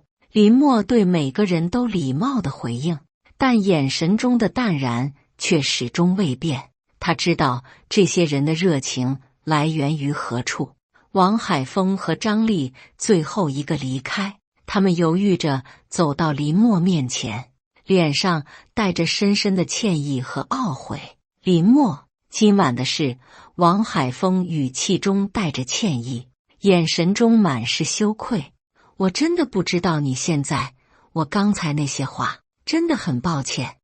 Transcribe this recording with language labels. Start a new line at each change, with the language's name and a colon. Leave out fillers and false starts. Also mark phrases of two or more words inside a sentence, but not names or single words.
Chinese: 林默對每個人都禮貌地回應，但眼神中的淡然卻始終未變。他知道這些人的熱情來源於何處。王海峰和張麗最後一個離開， 他們猶豫着走到林默面前，臉上帶着深深的歉意和懊悔。林默，今晚的事。王海峰語氣中帶着歉意，眼神中滿是羞愧。我真的不知道你现在，我刚才那些话，真的很抱歉。